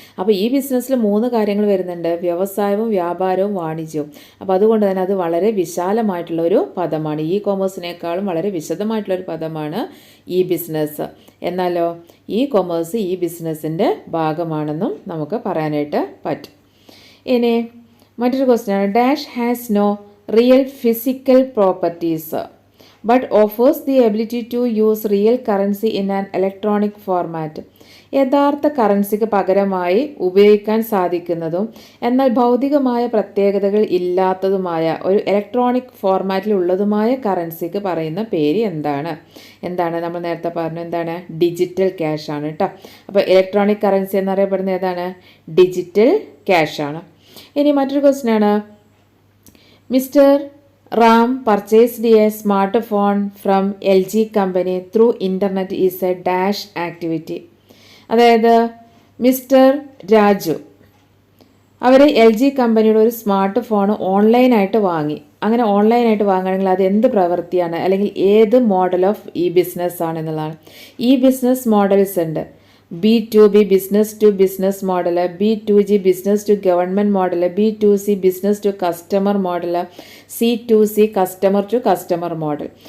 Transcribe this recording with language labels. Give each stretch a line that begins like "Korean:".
Malayalam: അപ്പോൾ ഈ ബിസിനസ്സിൽ 3 കാര്യങ്ങൾ വരുന്നുണ്ട്: വ്യവസായവും വ്യാപാരവും വാണിജ്യവും. അപ്പോൾ അതുകൊണ്ട് തന്നെ അത് വളരെ വിശാലമായിട്ടുള്ളൊരു പദമാണ്. ഇ കൊമേഴ്സിനേക്കാളും വളരെ വിശദമായിട്ടുള്ളൊരു പദമാണ് ഈ ബിസിനസ്. എന്നാലോ ഈ കൊമേഴ്സ് ഈ ബിസിനസ്സിൻ്റെ ഭാഗമാണെന്നും നമുക്ക് പറയാനായിട്ട് പറ്റും. ഇനി മറ്റൊരു ക്വസ്റ്റ്യനാണ്,
English: Dash has no real physical properties but offers the ability to use real currency in an electronic format.
Malayalam: യഥാർത്ഥ കറൻസിക്ക് പകരമായി ഉപയോഗിക്കാൻ സാധിക്കുന്നതും എന്നാൽ ഭൗതികമായ പ്രത്യേകതകൾ ഇല്ലാത്തതുമായ ഒരു ഇലക്ട്രോണിക് ഫോർമാറ്റിലുള്ളതുമായ കറൻസിക്ക് പറയുന്ന പേര് എന്താണ്? നമ്മൾ നേരത്തെ പറഞ്ഞു, എന്താണ്? ഡിജിറ്റൽ ക്യാഷ് ആണ് കേട്ടോ. അപ്പോൾ ഇലക്ട്രോണിക് കറൻസി എന്നറിയപ്പെടുന്ന ഏതാണ്? ഡിജിറ്റൽ ക്യാഷ് ആണ്. ഇനി മറ്റൊരു ക്വസ്റ്റ്യൻ ആണ്,
English: Mister Ram purchased a smartphone from LG company through internet is a dash activity.
Malayalam: അതായത് മിസ്റ്റർ രാജു അവർ LG കമ്പനിയുടെ ഒരു സ്മാർട്ട് ഫോൺ ഓൺലൈനായിട്ട് വാങ്ങി. അങ്ങനെ ഓൺലൈനായിട്ട് വാങ്ങുകയാണെങ്കിൽ അത് എന്ത് പ്രവൃത്തിയാണ് അല്ലെങ്കിൽ ഏത് മോഡൽ ഓഫ് ഈ ബിസിനസ് ആണ് എന്നുള്ളതാണ്. ഈ ബിസിനസ് മോഡൽസ് ഉണ്ട്. B2B business to business model, B2G business to government model, B2C business to customer model, C2C customer to customer model.